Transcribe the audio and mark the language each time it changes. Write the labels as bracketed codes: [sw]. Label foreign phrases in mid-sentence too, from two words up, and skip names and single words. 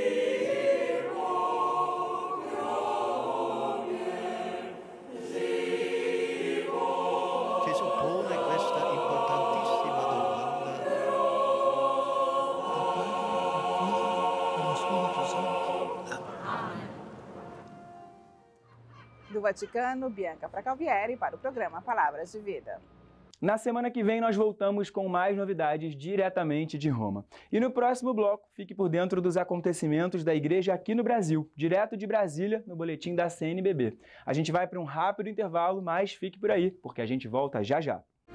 [it] Gesù pone questa importantissima domanda. Al Padre, al Figlio e allo Spirito Santo. Amen. [pt] Do Vaticano, Bianca Fracalvieri para o programa Palavras de Vida. Na semana que vem nós voltamos com mais novidades diretamente de Roma. E no próximo bloco, fique por dentro dos acontecimentos da Igreja aqui no Brasil, direto de Brasília, no boletim da CNBB. A gente vai para um rápido intervalo, mas fique por aí, porque a gente volta já já.